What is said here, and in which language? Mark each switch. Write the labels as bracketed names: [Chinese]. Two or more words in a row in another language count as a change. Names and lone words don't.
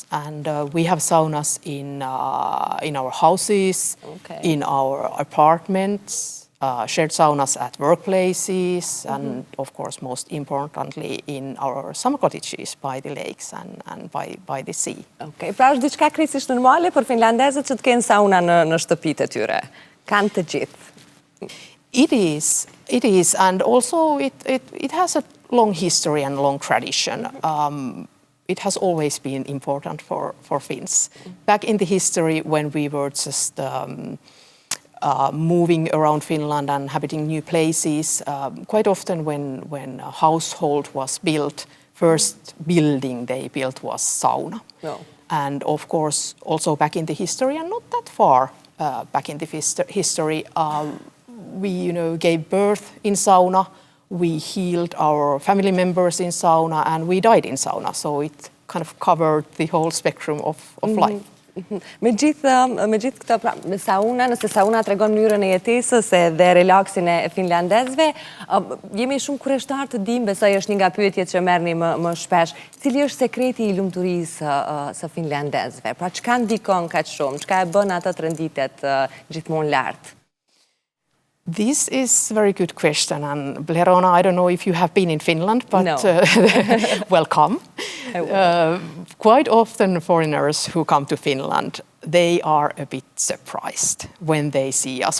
[English] And we have saunas in our houses, in our apartments, shared saunas at workplaces, and of course, most importantly, in our summer cottages by the lakes and by the sea. Okay. [Albanian] Pra është diçka krejtësisht normale për finlandezët që të kenë sauna në shtëpitë e tyre. Kanë të gjithë. [English] It is, and also it has a long history and long tradition. It has always been important for Finns. Back in the history when we were just moving around Finland and habiting new places, quite often when a household was built, first building they built was sauna. No. And of course, also back in the history, and not that far back in the history, we, gave birth in sauna, we healed our family members in sauna, and we died in sauna. So it kind of covered the whole spectrum of life. [Albanian] Me gjithë këtë, pra, nëse sauna tregon mënyrën e jetesës dhe relaksin e finlandezëve, jemi shumë kureshtar të dimë, besoj është një nga pyetjet që merrni më shpesh, cili është sekreti i lumturisë së finlandezëve? Pra çka ndikon kaq shumë? Çka e bën ata të renditet gjithmonë lart? [English] This is a very good question, and Blerona, I don't know if you have been in Finland, but no. Welcome. Quite often foreigners who come to Finland, they are a bit surprised when they see us.